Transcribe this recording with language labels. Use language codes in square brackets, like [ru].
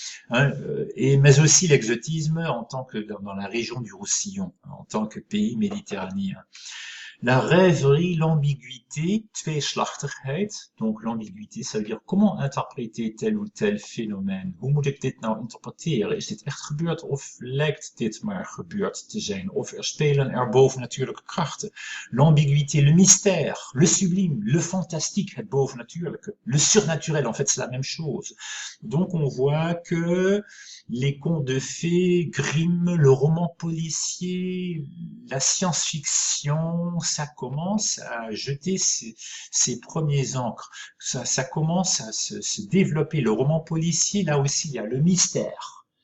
[fr] hein, mais aussi l'exotisme en tant que dans la région du Roussillon, en tant que pays méditerranéen. La rêverie, l'ambiguïté, tweeslachtigheid. Donc l'ambiguïté, ça veut dire comment interpréter tel ou tel phénomène. [nl] Hoe moet ik dit nou interpreteren? Is dit echt gebeurd of lijkt dit maar gebeurd te zijn? Of spelen er bovennatuurlijke krachten? [fr] L'ambiguïté, le mystère, le sublime, le fantastique, het bovennatuurlijke. Le surnaturel, en fait, c'est la même chose. Donc on voit que les contes de fées, Grimm, le roman policier, la science-fiction, ça commence à jeter ses premiers encres. Ça commence à se développer. Le roman policier, là aussi, il y a le mystère.